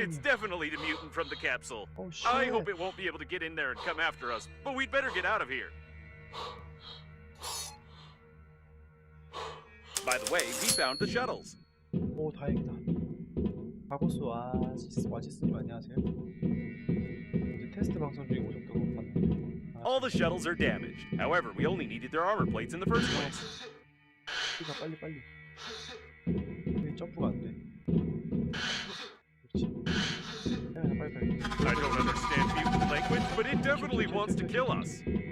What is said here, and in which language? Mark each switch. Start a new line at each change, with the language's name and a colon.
English: It's definitely the mutant from the capsule.
Korean: 오 쉣.
English: I hope it won't be able to get in there and come after us, but we'd better get out of here. By the way, we found the shuttles.
Korean: 오 다행이다. 바고스 와지스님 안녕하세요. 이제 테스트 방송 중에 오셨다고 봤는데.
English: All the shuttles are damaged. However, we only needed their armor plates in the first place.
Korean: 빨리. 왜 점프가 안 돼? 그렇지. 야, 빨리.
English: I don't understand mutant language, but it definitely wants to kill us.